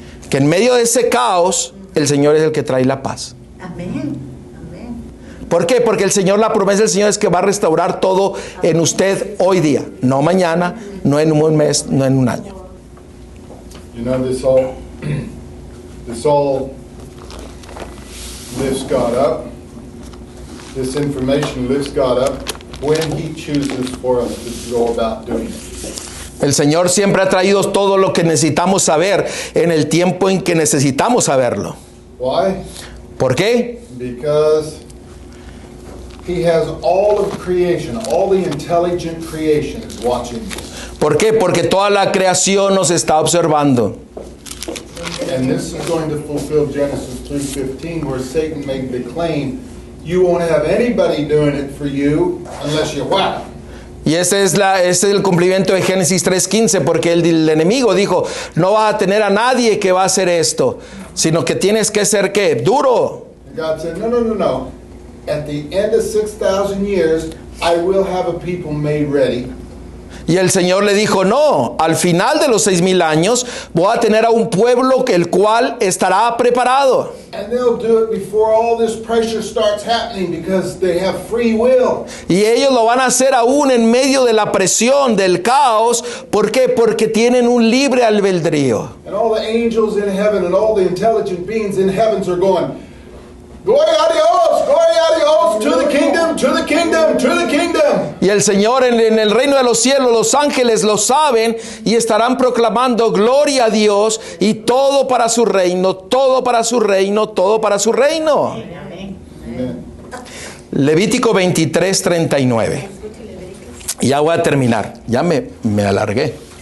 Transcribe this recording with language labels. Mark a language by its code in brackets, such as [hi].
[es] Que en medio de ese caos, el Señor es el que trae la paz. Amén. Amén. ¿Por qué? Porque el Señor, la promesa del Señor es que va a restaurar todo en usted hoy día. No mañana, no en un mes, no en un año. [en] You know, this all lifts God up. This information lifts God up when He chooses for us to go about doing it. [es] El Señor siempre ha traído todo lo que necesitamos saber en el tiempo en que necesitamos saberlo. [en] Why? [es] ¿Por qué? [en] Because He has all of creation, all the intelligent creation is watching this. [es] ¿Por qué? Porque toda la creación nos está observando. [en] And this is going to fulfill Genesis 3:15, where Satan made the claim, you won't have anybody doing it for you unless you whack. [es] Y ese es el cumplimiento de Génesis 3:15, porque el enemigo dijo, no vas a tener a nadie que va a hacer esto, sino que tienes que ser ¿qué? Duro. [en] And God said, no. At the end of 6,000 years, I will have a people made ready. [es] Y el Señor le dijo, no, al final de los 6,000 años voy a tener a un pueblo el cual estará preparado. [en] And they'll do it before all this pressure starts happening because they have free will. [es] Y ellos lo van a hacer aún en medio de la presión, del caos. ¿Por qué? Porque tienen un libre albedrío. [en] And all the angels in heaven and all the intelligent beings in heavens are going, [es] gloria a Dios, [en] to the kingdom, to the kingdom, to the kingdom. [es] Y el Señor en el reino de los cielos, los ángeles lo saben y estarán proclamando gloria a Dios y todo para su reino, todo para su reino, todo para su reino. [en] Amen. [es] Levítico 23:39. Y ya voy a terminar, ya me alargué.